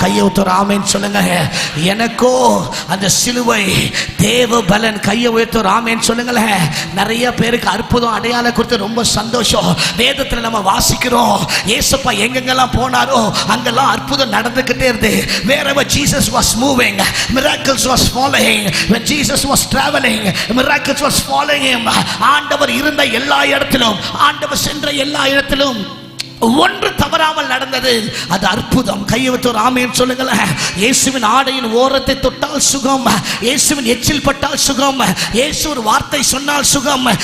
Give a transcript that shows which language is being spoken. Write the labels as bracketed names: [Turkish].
[Tamil] கையை உயர்த்தி ஆமென் சொல்லுங்க. எனக்கோ அந்த சிலுவை தேவ பலன். கையை உயர்த்தி ஆமென் சொல்லுங்களேன். நிறைய பேருக்கு அற்புதம் அடையாளம் கொடுத்து ரொம்ப சந்தோஷம். வேதத்தில் நம்ம வாசிக்கிறோம், ஏசப்பா எங்கெங்கெல்லாம் போனாரோ அங்கெல்லாம் அற்புதம் நடந்துகிட்டே இருந்து. [English] wherever Jesus was moving, miracles was following. when Jesus was traveling, miracles was following him. [Tamil] ஆண்டவர் இருந்த எல்லா இடத்திலும், ஆண்டவர் சென்ற எல்லா இடத்திலும் ஒன்று தவறாமல் நடந்தது. அது அற்புதம். கையெழுத்தோர் ஆமென் சொல்லுங்களேன். இயேசுவின் ஆடையின் ஓரத்தை தொட்டால் சுகம், இயேசுவின் எச்சில் பட்டால் சுகம், இயேசு ஒரு வார்த்தை சொன்னால் சுகம்.